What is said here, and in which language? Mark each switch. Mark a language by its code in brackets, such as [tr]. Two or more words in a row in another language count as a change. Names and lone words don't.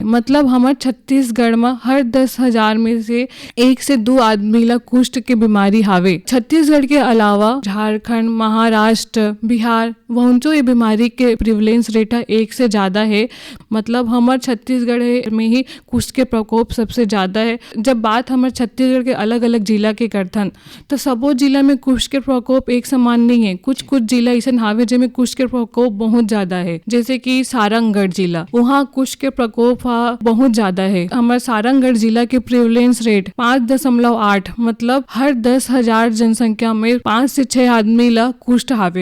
[hne] मतलब हमारे छत्तीसगढ़ में हर 10,000 में से 1 से 2 आदमी ला कुष्ठ के बीमारी हावे। छत्तीसगढ़ के अलावा झारखंड, महाराष्ट्र, बिहार वहाँ ये बीमारी के [en] prevalence rate [hne] 1 से ज़्यादा है। मतलब हमारे छत्तीसगढ़ में ही कुष्ठ के प्रकोप सबसे ज़्यादा है। जब बात हमारे छत्तीसगढ़ के अलग अलग जिला के करथन तो सबो जिला में कुष्ठ के प्रकोप एक समान नहीं है। कुछ जिला ऐसे हावे जिनमें कुष्ठ के प्रकोप बहुत ज़्यादा है, जैसे कि सारंगगढ़ जिला, वहाँ कुष्ठ के प्रकोप बहुत ज़्यादा है। हमारे सारंगगढ़ जिला के [en] prevalence rate [hne] 5.8 मतलब हर 10,000 जनसंख्या में 5 से 6 आदमी ला कुष्ठ हावे।